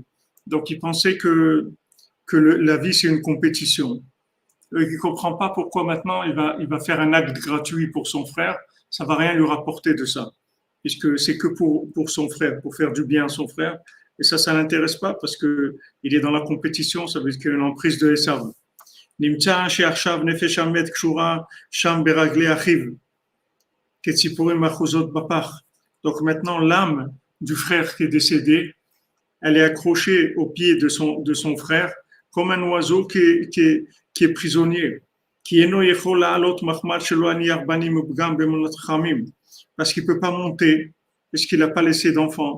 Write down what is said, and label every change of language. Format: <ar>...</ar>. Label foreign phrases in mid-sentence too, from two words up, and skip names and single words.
<fr>Donc, il pensait que la vie, c'est une compétition. Il ne comprend pas pourquoi maintenant il va faire un acte gratuit pour son frère. Ça ne va rien lui rapporter de ça. Puisque c'est que pour son frère, pour faire du bien à son frère. Et ça ne l'intéresse pas parce qu'il est dans la compétition, ça veut dire qu'il y a une emprise de Esav.</fr> <he>נמצא שעכשיו נפש המת קשורה שם ברגלי אחיו.</he> <fr>Donc maintenant, l'âme du frère qui est décédé, elle est accrochée au pied de son frère comme un oiseau qui est prisonnier. Parce qu'il ne peut pas monter, parce qu'il n'a pas laissé d'enfant.</fr>